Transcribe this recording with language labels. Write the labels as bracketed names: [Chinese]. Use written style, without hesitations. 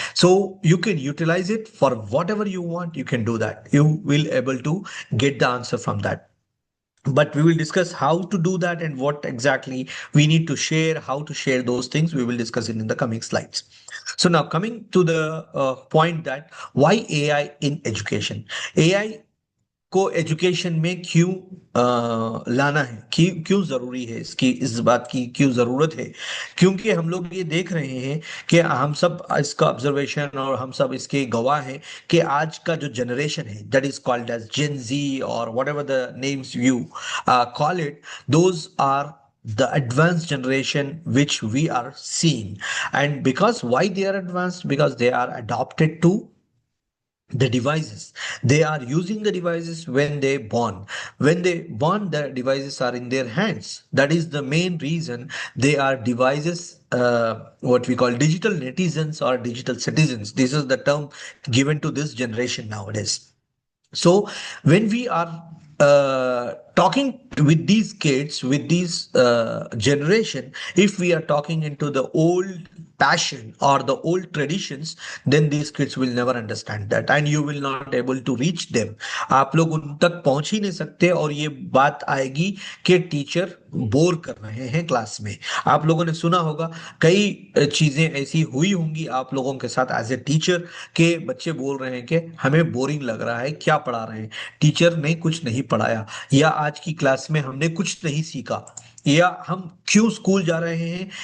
[English] So you can utilize it for whatever you want. You can do that. You will able to get the answer from that. But we will discuss how to do that and what exactly we need to share, how to share those things. We will discuss it in the coming slides. So now coming to the point that why AI in education. [Hindi] AI को education में क्यों लाना है, क्यों जरूरी है, इसकी इस बात की क्यों जरूरत है, क्योंकि हम लोग ये देख रहे हैं कि हम सब इसका ऑब्जर्वेशन और हम सब इसके गवाह हैं कि आज का जो जनरेशन है, [English] that is called as Gen Z [Hindi] और [English] Whatever the names you call it, those are the advanced generation which we are seeing. And because why they are advanced? Because they are adopted to the devices. They are using the devices when they born. When they born, the devices are in their hands. That is the main reason they are devices, what we call digital netizens or digital citizens. This is the term given to this generation nowadays. So when we are talking with these kids, with these generation, if we are talking into the old passion or the old traditions, then these kids will never understand that and you will not able to reach them. [Hindi] आप लोग उन तक पहुंच ही नहीं सकते और ये बात आएगी कि टीचर बोर कर रहे हैं क्लास में. आप लोगों ने सुना होगा कई चीजें ऐसी हुई होंगी आप लोगों के साथ एज ए टीचर के बच्चे बोल रहे हैं कि हमें बोरिंग लग रहा है, क्या पढ़ा रहे हैं, टीचर ने कुछ नहीं पढ़ाया, या आज की क्लास में हमने कुछ नहीं सीखा, या हम क्यों स्कूल जा रहे हैं.